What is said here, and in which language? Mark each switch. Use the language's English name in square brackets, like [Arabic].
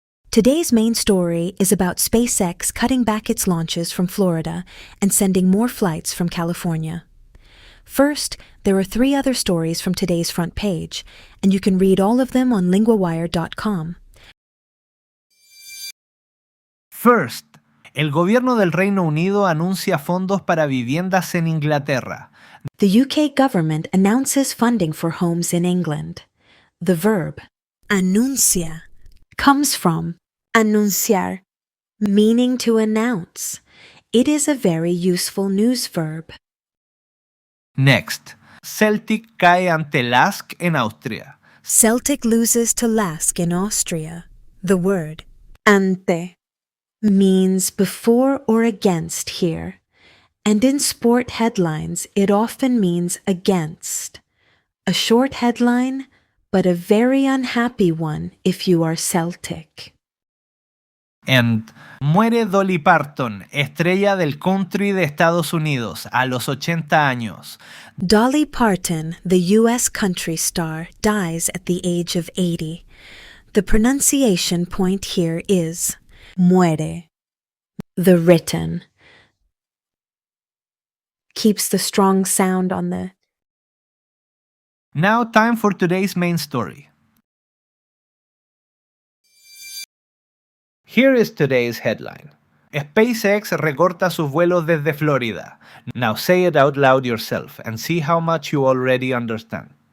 [English] Today's main story is about SpaceX cutting back its launches from Florida and sending more flights from California. First, there are 3 other stories from today's front page, and you can read all of them on linguawire.com. First, [Spanish] el gobierno del Reino Unido anuncia fondos para viviendas en Inglaterra. [English] The UK government announces funding for homes in England. The verb anuncia comes from anunciar, meaning to announce. It is a very useful news verb. Next, [Spanish] Celtic cae ante LASK en Austria. [English] Celtic loses to LASK in Austria. The word ante means before or against here, and in sport headlines it often means against. A short headline, but a very unhappy one if you are Celtic. And [Spanish] muere Dolly Parton, estrella del country de Estados Unidos, a los 80 años. [English] Dolly Parton, the U.S. country star, dies at the age of 80. The pronunciation point here is muere. The written keeps the strong sound on the. Now time for today's main story. Here is today's headline. [Spanish] SpaceX recorta sus vuelos desde Florida. [English] Now say it out loud yourself and see how much you already understand.